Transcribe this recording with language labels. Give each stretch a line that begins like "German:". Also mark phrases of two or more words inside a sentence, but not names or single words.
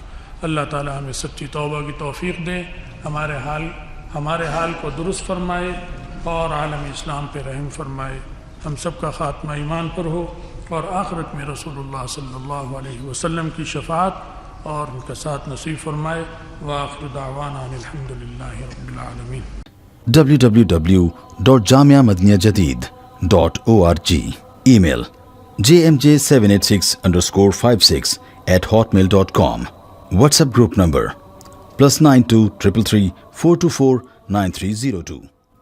Urdu: اللہ تعالی ہمیں سچی توبہ کی توفیق دے, ہمارے حال کو درست فرمائے, اور عالم اسلام پہ رحم فرمائے. ہم سب کا خاتمہ ایمان پر ہو, اور آخرت میں
Arabic: رسول اللہ صلی اللہ علیہ وسلم
Urdu: کی شفاعت اور ان کا ساتھ نصیب فرمائے.
Arabic: وآخر دعوانا ان الحمدللہ رب العالمین.
English: www.jamiamadiniyajadid.org. Email jmj786_56@hotmail.com. WhatsApp group number +92 333 424 9302.